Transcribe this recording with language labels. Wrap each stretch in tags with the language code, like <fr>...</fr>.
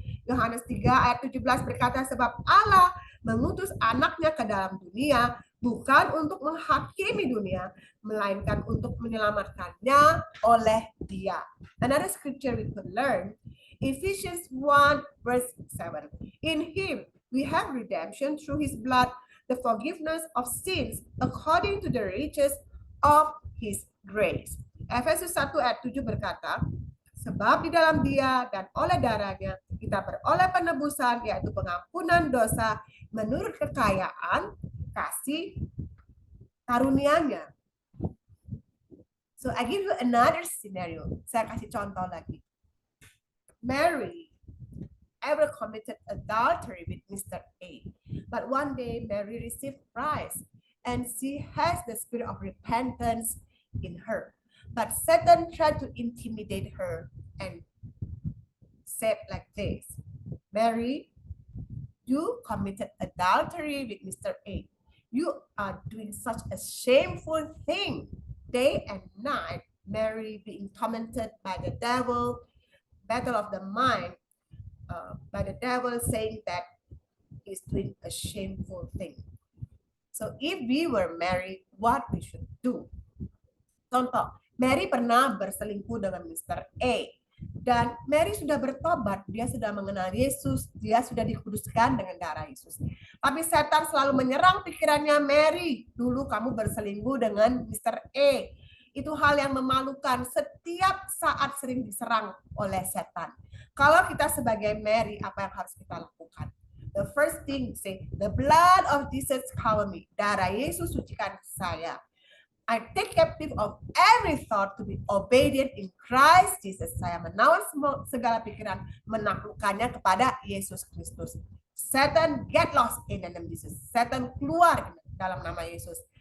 <id>Yohanes 3 ayat 17 berkata, sebab Allah mengutus anaknya ke dalam dunia bukan untuk menghakimi dunia, melainkan untuk menyelamatkannya oleh Dia.</id> <en>Another scripture we could learn, Ephesians 1 verse 7. In Him we have redemption through His blood, the forgiveness of sins according to the riches of His grace.</en> <id>Efesus 1 ayat 7 berkata, sebab di dalam Dia dan oleh darahnya kita beroleh penebusan, yaitu pengampunan dosa menurut kekayaan kasih karunia-Nya.</id> <en>So I give you another scenario.</en> <id>Saya kasih contoh lagi.</id> <en>Mary ever committed adultery with Mr. A. But one day Mary received Christ and she has the spirit of repentance in her. But Satan tried to intimidate her and said like this, Mary, you committed adultery with Mr. A. You are doing such a shameful thing. Day and night, Mary being tormented by the devil, battle of the mind, by the devil saying that he's doing a shameful thing. So if we were married, what we should do?</en> <id>Contoh, Mary pernah berselingkuh dengan Mr. A. Dan Mary sudah bertobat, dia sudah mengenal Yesus, dia sudah dikuduskan dengan darah Yesus. Tapi setan selalu menyerang pikirannya, Mary, dulu kamu berselingkuh dengan Mr. A. Itu hal yang memalukan, setiap saat sering diserang oleh setan. Kalau kita sebagai Mary, apa yang harus kita lakukan?</id> <en>The first thing, say, the blood of Jesus cover me.</en> <id>Darah Yesus sucikan saya.</id> <en>I take captive of every thought to be obedient in Christ Jesus.</en> <id>Saya menawan segala pikiran, menaklukkannya kepada Yesus Kristus.</id> <en>Satan, get lost in the name of Jesus. Satan,</en> <id>keluar dalam nama Yesus.</id>